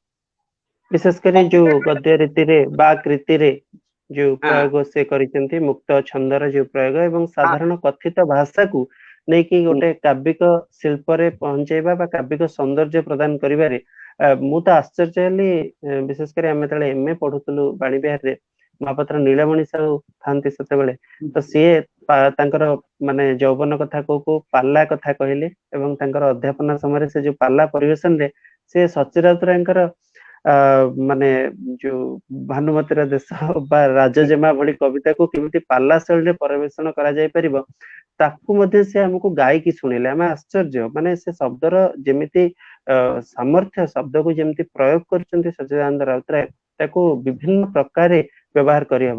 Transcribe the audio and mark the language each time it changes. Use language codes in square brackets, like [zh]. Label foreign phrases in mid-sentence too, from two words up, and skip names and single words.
[or] ବିଶେଷ କରି ଯୋଉ ଗଦ୍ୟ ରୀତିରେ ବା କୃତିରେ ଯୋଉ ପ୍ରୟୋଗ ସେ କରିଛନ୍ତି, ମୁକ୍ତ ଛନ୍ଦର ଯୋଉ ପ୍ରୟୋଗ ଏବଂ ସାଧାରଣ କଥିତ ଭାଷାକୁ ନେଇକି ଗୋଟେ କାବ୍ୟିକ ଶିଳ୍ପରେ ପହଞ୍ଚେଇବା ବା କାବ୍ୟିକ ସୌନ୍ଦର୍ଯ୍ୟ ପ୍ରଦାନ କରିବାରେ ମୁଁ ତ ଆଶ୍ଚର୍ଯ୍ୟ ହେଲି। ବିଶେଷ କରି ଆମେ ଯେତେବେଳେ MA ପଢୁଥିଲୁ ବାଣୀବିହାରରେ, ମହାପାତ୍ର ନୀଳମଣି ସାହୁ ଥାନ୍ତି ସେତେବେଳେ, ତ ସିଏ ତାଙ୍କର ମାନେ ଯୌବନ କଥା କୋଉ ପାଲା କଥା କହିଲେ ଏବଂ ତାଙ୍କର ଅଧ୍ୟାପନା ସମୟରେ ସେ ଯୋଉ ପାଲା ପରିବେଶନରେ से सच्ची राउतरायଙ୍କର ମାନେ ଯୋଉ ଭାନୁମତିର ଦେଶ ବା ରାଜଜେମା ଭଳି କବିତାକୁ କେମିତି ପାଲା ଶୈଳୀରେ ପରିବେଷଣ କରାଯାଇ ପାରିବ ତାକୁ ମଧ୍ୟ ସେ ଆମକୁ ଗାଇକି ଶୁଣେଇଲେ। ଆମେ ଆଶ୍ଚର୍ଯ୍ୟ, ମାନେ ସେ ଶବ୍ଦର ଯେମିତି ସାମର୍ଥ୍ୟ, ଶବ୍ଦକୁ ଯେମିତି ପ୍ରୟୋଗ କରୁଛନ୍ତି ସଚ୍ଚିଦାନନ୍ଦ ରାଉତରାୟ, ତାକୁ ବିଭିନ୍ନ ପ୍ରକାରେ ବ୍ୟବହାର କରିହବ।